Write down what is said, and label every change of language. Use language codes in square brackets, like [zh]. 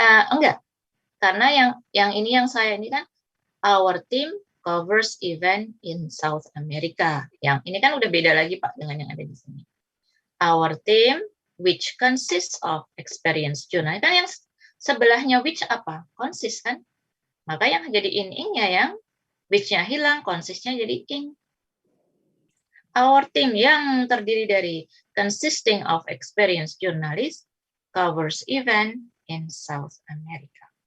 [id] enggak. Karena yang ini yang saya ini kan [en] our team covers event in South America. [id] Yang ini kan udah beda lagi Pak dengan yang ada di sini. [en] Our team which consists of experienced journal. [id] Kan yang sebelahnya which apa? Consist kan? Maka yang jadi ing-nya yang which-nya hilang, consist-nya jadi ing. [en] Our team [id] yang terdiri dari [en] consisting of experienced journalists covers event in South America.